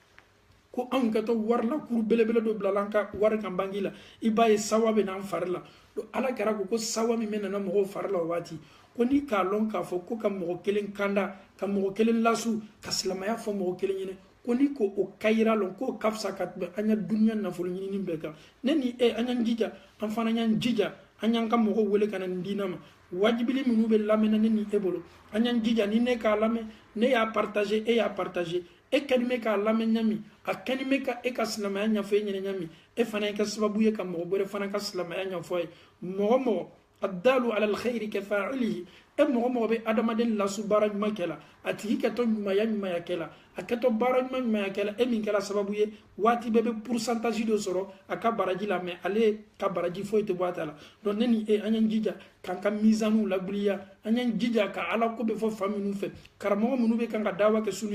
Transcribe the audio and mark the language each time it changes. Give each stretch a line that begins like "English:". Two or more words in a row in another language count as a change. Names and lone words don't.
Bambara: ko anw kɛtɔ wari la kuru belebele dɔ bilala an ka wari kan banki la i b'a ye sawa bɛ n'an fari la ala kɛra ko sawa min bɛ nana mɔgɔw fari la o waati ko ni k'a lɔn k'a fɔ ko ka mɔgɔ kelen kanda ka mɔgɔ kelen lasu ka silamaya fɔ mɔgɔ kelen ɲini ko ni ko o kayira lɔn k'o ka fisa ka tɛmɛ an ya duniya nafolo ɲinini bɛɛ kan ne ni e an y'an jija an fana y'an jija an y'an ka mɔgɔw wele ka na nin diina ma wajibili minnu bɛ lamɛnna ne ni e bolo an y'an jija ni ne k'a lamɛn ne y'a partager e y'a partager e kɛni bɛ k'a lamɛn ɲami a kɛni bɛ ka e ka silamaya ɲɛfɔ e ɲɛna ɲami e fana ye kɛ sababu ye ka mɔgɔ wɛrɛ fana ka silamaya ɲɛfɔ ye mɔgɔ mɔgɔ
Arabic: الدال على الخير كفاعله
Bambara: e mɔgɔ mɔgɔ bɛ adamaden lasu baara ɲuman kɛla a tigi kɛtɔ ɲumanya ɲumanya kɛla a kɛtɔ baara ɲuman ɲumanya kɛla e min kɛla sababu ye waati bɛɛ bɛ pourcentage dɔ sɔrɔ a ka baraji la mais ale ka baraji foyi tɛ bɔ a ta la donc ne ni e an y'an jija k'an ka misaniw lawuliya an y'an jija ka ala ko bɛ fɔ fa minnu fɛ karamɔgɔ minnu bɛ kan ka dawa kɛ su ni